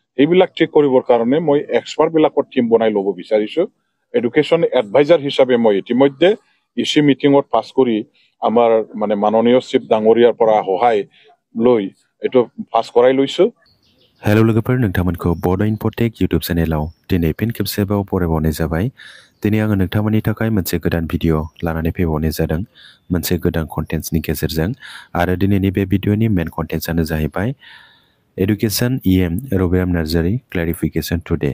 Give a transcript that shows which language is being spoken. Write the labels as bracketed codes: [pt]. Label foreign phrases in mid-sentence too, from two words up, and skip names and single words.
[as] এইবিলাক ঠিক কৰিবৰ কাৰণে মই এক্সপাৰ্টবিলাকৰ টিম বনাই ল'ব বিচাৰিছোঁ। [en] education adviser [as] হিচাপে মই ইতিমধ্যে [en] EC meetingত [as] পাছ কৰি আমাৰ মানে মাননীয় চিফ ডাঙৰীয়াৰ পৰা সহায় লৈ এইটো পাছ কৰাই লৈছোঁ। [brx] हेलो लोगोफोर नोंथांमोनखौ बड' इनफटेक इउटुब चेनेलाव दिनै फिन खेबसेबाव बरायबावनाय जाबाय। दिनै आङो नोंथांमोननि थाखाय मोनसे गोदान भिडिअ लानानै फैबावनाय जादों मोनसे गोदान कन्टेन्ट्सनि गेजेरजों आरो दिनैनि बे भिडिअनि [en] main contentsआनो [brx] जाहैबाय [en] Education EM Rabiram Narzary clarification today.